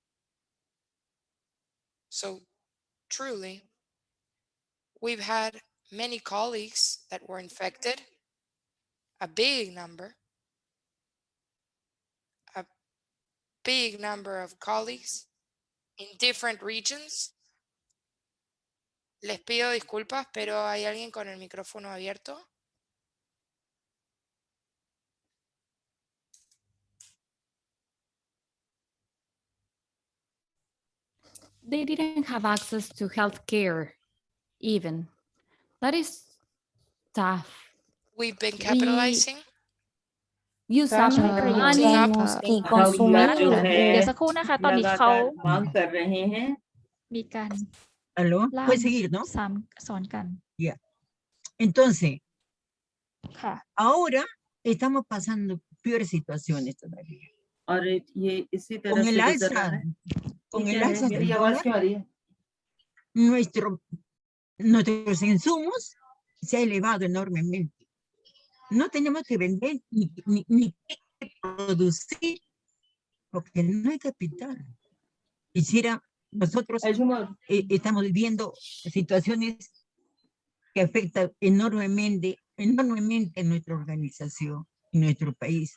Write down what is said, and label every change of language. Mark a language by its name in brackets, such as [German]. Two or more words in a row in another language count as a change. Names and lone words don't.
[English] So truly, we've had many colleagues that were infected, a big number of colleagues in different regions. [Spanish] Les pido disculpas, pero hay alguien con el micrófono abierto. [English] They didn't have access to healthcare even. That is tough. We've been capitalizing. Use up money. [Thai] เดี๋ยวสักครู่นะคะตอนนี้เขามีการ [Spanish] ¿Aló? ¿Puede seguir, no? [Thai] สอนกัน [Spanish] Ya. Entonces, [Thai] ค่ะ [Spanish] ahora estamos pasando peores situaciones todavía. [Hindi] और ये इसी तरह [Spanish] Con [Hindi] से [Spanish] el [Hindi] गुजर [Spanish] alza, [Hindi] रहा है [Spanish] con [Hindi] ये [Spanish] el [Hindi] क्या है? [Spanish] alza [Hindi] मेरी [Spanish] del [Hindi] आवाज [Spanish] dólar, [Hindi] क्यों आ रही है [Spanish] nuestros insumos se ha elevado enormemente. No tenemos que vender ni que producir porque no hay capital. Nosotros estamos viviendo situaciones que afectan enormemente a nuestra organización, en nuestro país.